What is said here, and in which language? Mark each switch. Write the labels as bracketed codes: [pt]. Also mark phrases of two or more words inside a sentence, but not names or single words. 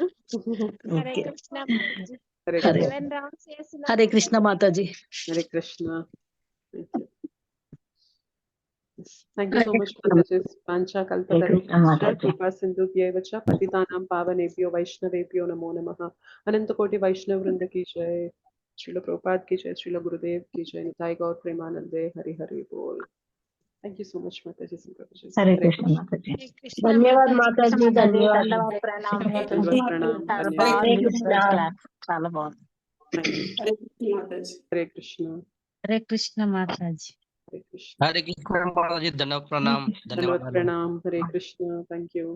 [te] హరే కృష్ణ మాతాజీ. హరే హరే. కృష్ణ. 7 rounds చేసిన హరే కృష్ణ మాతాజీ. హరే కృష్ణ. [en] thank you so much [te] మాతాజీ. [sa] వాంఛా కల్పతరుభ్యశ్చ కృపా సింధుభ్యైవ చ పతితానాం పావనేభ్యో వైష్ణవేభ్యో నమో నమః. అనంత కోటి వైష్ణవ వృంద [hi] की जय. श्रील प्रभुपाद की जय. श्रील गुरुदेव की जय. [bn] নিতাই গৌর প্রেমানন্দে হরি হরি বোল. [en] thank you so much माताजी. [te] హరే కృష్ణ మాతాజీ. హరే కృష్ణ ధన్యవాదాలు మాతాజీ. ధన్యవాదాలు. ధన్యవాదాలు. ప్రణామం. ధన్యవాదాలు. ప్రణామం. చాలా ధన్యవాదాలు. బాగుంది. చాలా బాగుంది. [hi] हरे कृष्ण. हरे कृष्ण माताजी. हरे कृष्ण. हरे कृष्ण माताजी, धन्यवाद प्रणाम, धन्यवाद प्रणाम. हरे कृष्ण. [en] thank you.